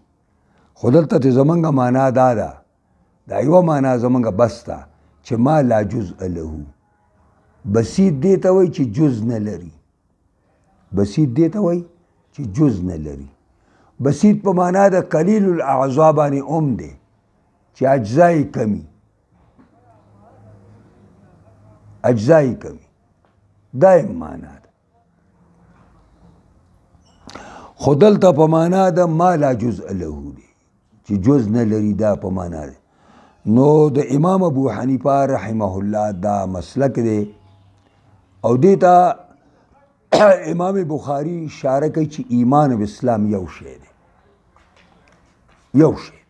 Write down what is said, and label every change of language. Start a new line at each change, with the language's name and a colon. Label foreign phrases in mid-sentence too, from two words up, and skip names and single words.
Pashto: خو دلته چې زمونږ معنا دا ده، دا یوه معنا زمونږ بس ده چې
Arabic: ما لا جزء له.
Pashto: بسیط دې ته وایي چې جز نه لري. بسیط دې ته وایي چې جز نه لري. بسیط په معنا د
Arabic: قلیل الاعضاء
Pashto: باندې دی چې اجزای کمی، اجزای کمی دا یې معنا ده. خو دلته په معنا د
Arabic: ما لا جزء له
Pashto: دی چې جز نه لري، دا په معنا ده. نو د امام ابو حنیفه
Arabic: رحمه الله
Pashto: دا مسلک دی او دې ته امام بخاری اشاره کوي چې ایمان او اسلام یو شی دی، یو شی دی.